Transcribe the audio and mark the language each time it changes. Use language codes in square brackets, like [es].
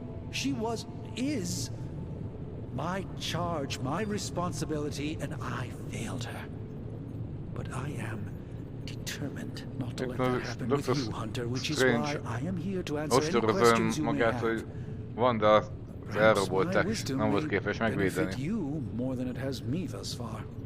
[en] She is my charge, my responsibility, and I failed her. But I am determined not to let that happen with you, Hunter, which is why I am here to answer any questions you may have. [hu] Wanda elrabolták, és nem volt képes megvédeni. [en] You more than it has me thus far.